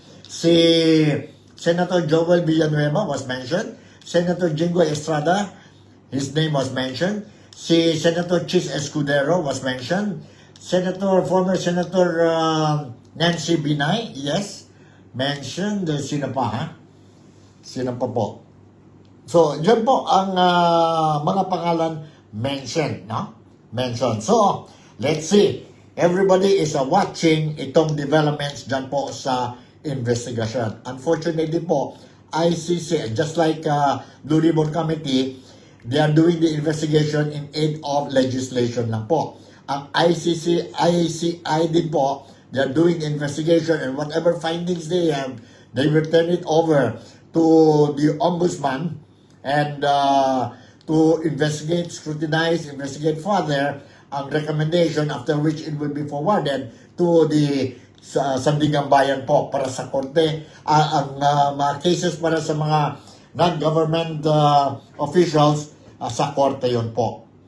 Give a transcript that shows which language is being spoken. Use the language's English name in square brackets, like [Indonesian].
[English] Si Senator Joel Villanueva was mentioned. Senator Jingo Estrada, his name was mentioned. Si Senator Chis Escudero was mentioned. Former Senator Nancy Binay, yes, mentioned. [Filipino] Sino pa, ha? Sino pa po? So, yun po ang mga pangalan mentioned, no? [English] Mentioned. So, let's see. Everybody is watching [Filipino] itong [English] developments [Filipino] dyan po sa [English] investigation. Unfortunately po, ICC, just like Blue Ribbon Committee, they are doing the investigation in aid of legislation [Filipino] lang po. Ang ICI din po, [English] they are doing the investigation, and whatever findings they have, they will turn it over to the ombudsman and to investigate, scrutinize, investigate further ang recommendation, after which it will be forwarded to the Sandigang Bayan [Filipino] po para sa korte. Ang mga cases para sa mga [English] non-government officials [Filipino] sa korte yun po.